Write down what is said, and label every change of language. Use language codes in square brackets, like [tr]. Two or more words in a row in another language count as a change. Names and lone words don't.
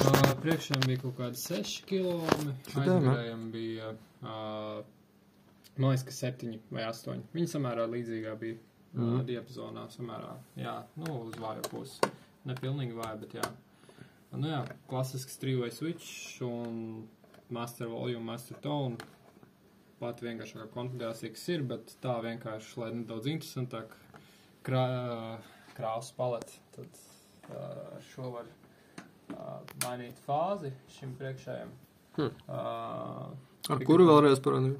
[lv] Priekšējiem bija kaut kādi 6 kilomi, aizgarējiem bija, man liekas, ka 7 vai 8. Viņi samērā līdzīgā bija diapazonā, samērā, jā, nu, uz vājo pusi. Nepilnīgi vāja, bet jā. Nu jā, klasisks [en] 3-way switch [lv] un [en] master volume, master tone. [lv] Pat vienkāršākā konfigurācija, kas ir, bet tā vienkārši, lai nedaudz interesantāk krāsu paleti, tad ar šo var mainīt fāzi šim priekšējiem. Ar kuru vēlreiz parādīju?